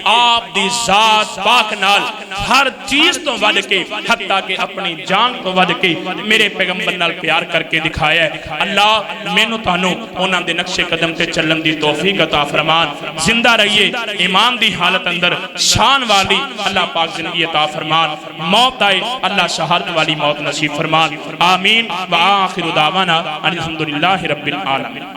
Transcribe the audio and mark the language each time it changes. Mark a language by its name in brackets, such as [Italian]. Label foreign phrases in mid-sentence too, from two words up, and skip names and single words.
[Punjabi] ਆਪ ਦੀ ਜ਼ਾਤ ਪਾਕ ਨਾਲ ਹਰ ਚੀਜ਼ ਤੋਂ ਵੱਧ ਕੇ ਹੱਤਾ ਕੇ ਆਪਣੀ ਜਾਨ ਤੋਂ ਵੱਧ ਕੇ ਮੇਰੇ ਪੈਗ਼ੰਬਰ ਨਾਲ ਪਿਆਰ ਕਰਕੇ ਦਿਖਾਇਆ ਹੈ। ਅੱਲਾਹ ਮੈਨੂੰ ਤੈਨੂੰ ਉਨ੍ਹਾਂ ਦੇ ਨਕਸ਼ੇ ਕਦਮ ਤੇ ਚੱਲਣ ਦੀ ਤੌਫ਼ੀਕ ਅਤਾ ਫ਼ਰਮਾਣ। ਜ਼ਿੰਦਾ ਰਹੀਏ ਈਮਾਨ ਦੀ ਹਾਲਤ ਅੰਦਰ ਸ਼ਾਨ ਵਾਲੀ ਅੱਲਾਹ ਪਾਕ ਜ਼ਿੰਦਗੀ ਅਤਾ ਫ਼ਰਮਾਣ। ਮੌਤ ਆਏ ਅੱਲਾਹ ਸ਼ਹਾਦਤ ਵਾਲੀ ਮੌਤ ਨਸੀਬ ਫ਼ਰਮਾਣ। [Arabic] آمين وآخر دعوانا أن الحمد لله رب العالمين.